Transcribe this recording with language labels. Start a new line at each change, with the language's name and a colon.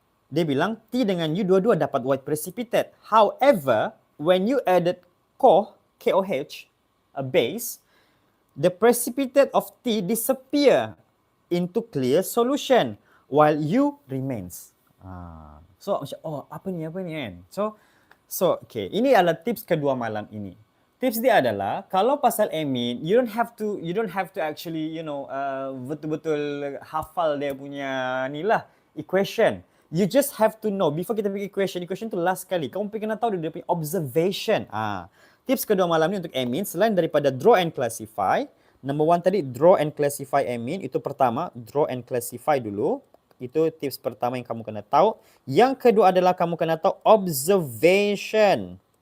Malay: Dia bilang T dengan U dua-dua dapat white precipitate.
English: However, when you added KOH, a base, the precipitate of T disappear into clear solution while U remains.
Malay: So macam apa ni kan? So okay, ini adalah tips kedua malam ini. Tips dia adalah kalau pasal amine,
English: you don't have to actually
Malay: betul-betul hafal dia punya ni lah equation.
English: You just have to know before
Malay: kita pergi equation tu last kali. Kamu pergi kena tahu dia punya observation. Tips kedua malam ni untuk amine selain daripada
English: draw and classify.
Malay: Number 1 tadi
English: draw and classify amine,
Malay: itu pertama, draw and classify dulu. Itu tips pertama yang kamu kena tahu. Yang kedua adalah kamu kena tahu observation.